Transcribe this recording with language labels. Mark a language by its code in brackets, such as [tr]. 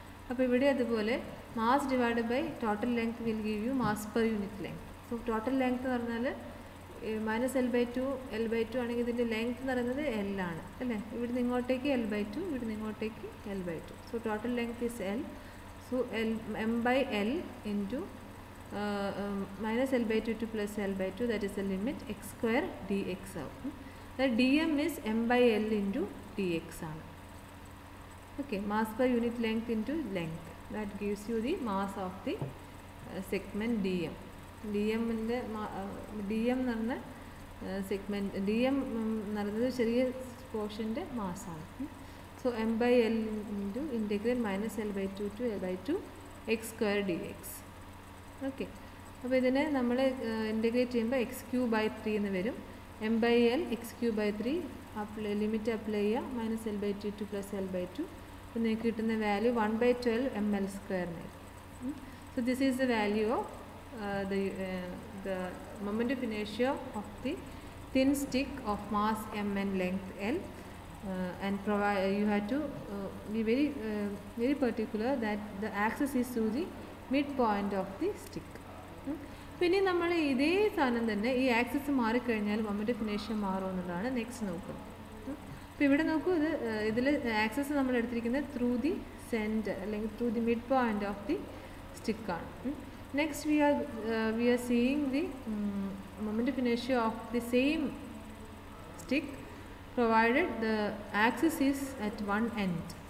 [en] അപ്പോൾ ഇവിടെ അതുപോലെ mass divide by total length will give you mass per unit length. [ml] So total length എന്ന് പറഞ്ഞാൽ -L/2 ആണെങ്കിൽ ഇതിൻ്റെ ലെങ്ത് എന്ന് പറയുന്നത് L ആണ് അല്ലേ. ഇവിടുന്ന് ഇങ്ങോട്ടേക്ക് L/2, ഇവിടുന്ന് ഇങ്ങോട്ടേക്ക് L/2. [en] So total length is L. So m/L into -L/2 to +L/2, that is the limit x square dx ആവും. that dm is m/L into dx ആണ്. Okay, mass per unit length into length, that gives you the mass of the segment dm. [ml] dm എന്ന് പറഞ്ഞ segment dm എന്ന് പറയുന്നത് ചെറിയ പോർഷൻ്റെ മാസാണ്. [en] So m/L into integral -L/2 to L/2 x square dx. [ml] Okay, അപ്പോൾ ഇതിനെ നമ്മൾ ഇൻറ്റഗ്രേറ്റ് ചെയ്യുമ്പോൾ x³ by 3 എന്ന് വരും. [en] m by l x cube by 3 limit apply ചെയ്യുക, minus L by two plus L by two. [ml] അപ്പോൾ നിങ്ങൾക്ക് കിട്ടുന്ന വാല്യൂ 1/12 ml സ്ക്വയറിന്. [en] So this is the value of the moment of inertia of the thin stick of mass m and length l, and you have to be very particular that the axis is through the midpoint of the stick. [ml] പിന്നെ നമ്മൾ ഇതേ സാധനം തന്നെ ഈ axis മാറിക്കഴിഞ്ഞാൽ moment of ഇനേഷ്യ മാറുമെന്നുള്ളതാണ് next നോക്കുന്നത്. അപ്പോൾ ഇവിടെ നോക്കൂ, ഇതിൽ ആക്സിസ് നമ്മൾ എടുത്തിരിക്കുന്നത് [en] through the centre അല്ലെങ്കിൽ through the mid point of the [ml] സ്റ്റിക്കാണ്. [en] Next we are seeing the moment of inertia of the same stick provided the axis is at one end.